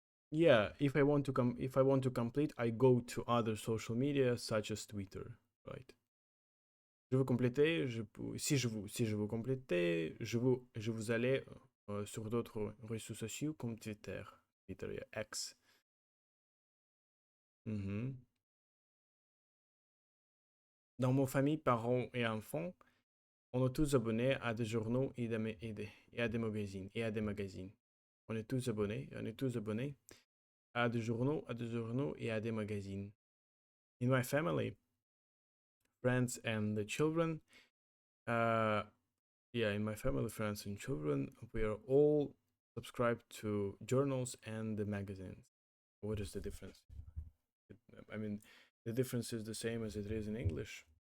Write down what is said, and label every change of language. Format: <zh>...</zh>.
<en>Yeah, if I want to complete, I go to other social media such as Twitter, right?</en> <fr>Je veux compléter, si je veux compléter, je vous allez sur d'autres réseaux sociaux comme Twitter, Twitter et X. Mhm. Dans mon famille, parents et enfants, on est tous abonnés à des journaux et à des magazines On est tous abonnés, on est tous abonnés à des journaux et à des magazines.</fr> <en>In my family, friends and the children, uh, yeah, in my family, friends and children, we are all subscribed to journals and the magazines. What is the difference? I mean, the difference is the same as it is in English.</en>